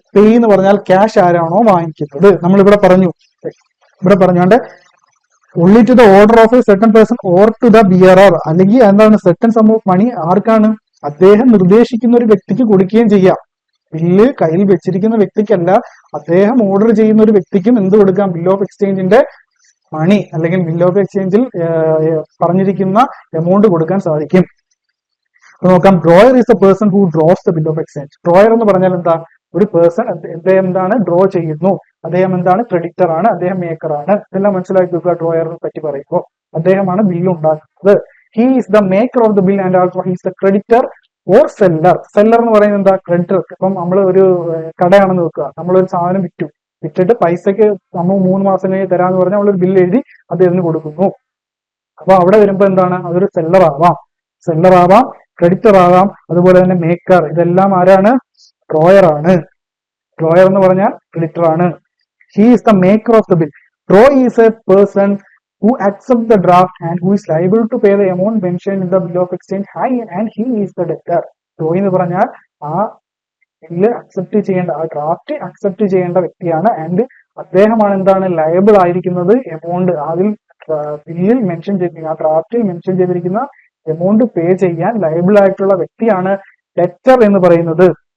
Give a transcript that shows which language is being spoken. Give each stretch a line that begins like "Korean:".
Malayalam: Payee എന്ന് പറഞ്ഞാൽ cash ആരാണോ വാങ്ങിക്കുന്നത്. നമ്മൾ ഇവിടെ പറഞ്ഞുകൊണ്ട്
English: only to the order of a certain person or to the bearer,
Malayalam: അല്ലെങ്കിൽ എന്താണ്?
English: certain sum of money
Malayalam: ആർക്കാണ്? അദ്ദേഹം നിർദ്ദേശിക്കുന്ന ഒരു വ്യക്തിക്ക് കൊടുക്കുകയും ചെയ്യാം. ബില്ല് കയ്യിൽ വെച്ചിരിക്കുന്ന വ്യക്തിക്കല്ല, അദ്ദേഹം ഓർഡർ ചെയ്യുന്ന ഒരു വ്യക്തിക്കും എന്ത് കൊടുക്കാം? ബിൽ ഓഫ് എക്സ്ചേഞ്ചിന്റെ മണി അല്ലെങ്കിൽ ബിൽ ഓഫ് എക്സ്ചേഞ്ചിൽ പറഞ്ഞിരിക്കുന്ന എമൗണ്ട് കൊടുക്കാൻ സാധിക്കും. നോക്കാം.
English: Drawer is a person who draws the bill of exchange.
Malayalam: Drawer എന്ന് പറഞ്ഞാൽ എന്താ? ഒരു പേഴ്സൺ. അദ്ദേഹം എന്താണ്? ഡ്രോ ചെയ്യുന്നു. അദ്ദേഹം എന്താണ്? ക്രെഡിറ്റർ ആണ്, അദ്ദേഹം മേക്കർ ആണ്. ഇതെല്ലാം മനസ്സിലാക്കി വെക്കുക. ഡ്രോയറിനെ പറ്റി പറയുമ്പോൾ അദ്ദേഹമാണ് ബില്ല് ഉണ്ടാക്കുന്നത്.
English: He is the maker of the bill and also he is the creditor or seller.
Malayalam: Seller എന്ന് പറയുന്നത് എന്താ? ക്രെഡിറ്റർ. ഇപ്പം നമ്മൾ ഒരു കടയാണെന്ന് വെക്കുക. നമ്മളൊരു സാധനം വിറ്റിട്ട് പൈസക്ക് നമ്മൾ 3 മാസം കഴിഞ്ഞ് തരാന്ന് പറഞ്ഞാൽ നമ്മളൊരു ബില്ല് എഴുതി അദ്ദേഹത്തിന് കൊടുക്കുന്നു. അപ്പൊ അവിടെ വരുമ്പോ എന്താണ്? അതൊരു സെല്ലർ ആവാം, ക്രെഡിറ്റർ ആവാം, അതുപോലെ തന്നെ മേക്കർ. ഇതെല്ലാം ആരാണ്? ഡ്രോയർ ആണ്. ഡ്രോയർ എന്ന് പറഞ്ഞാൽ ക്രെഡിറ്റർ ആണ്.
English: He is the maker of the bill. Drawee is a person who accepts the draft and who is liable to pay the amount mentioned in the bill of exchange, and he is the debtor.
Malayalam: Drawee എന്ന് പറഞ്ഞാൽ ആ bill accept ചെയ്യേണ്ട, ആ draft accept ചെയ്യേണ്ട വ്യക്തിയാണ്. And അദ്ദേഹമാണ് എന്താണ്? Liable ആയിരിക്കുന്നത്. എമൗണ്ട് അതിൽ ബില്ലിൽ മെൻഷൻ ചെയ്തിരിക്കുന്ന, ആ ഡ്രാഫ്റ്റിൽ മെൻഷൻ ചെയ്തിരിക്കുന്ന എമൗണ്ട് പേ ചെയ്യാൻ ലയബിൾ ആയിട്ടുള്ള വ്യക്തിയാണ് ഡെറ്റർ എന്ന് പറയുന്നത്.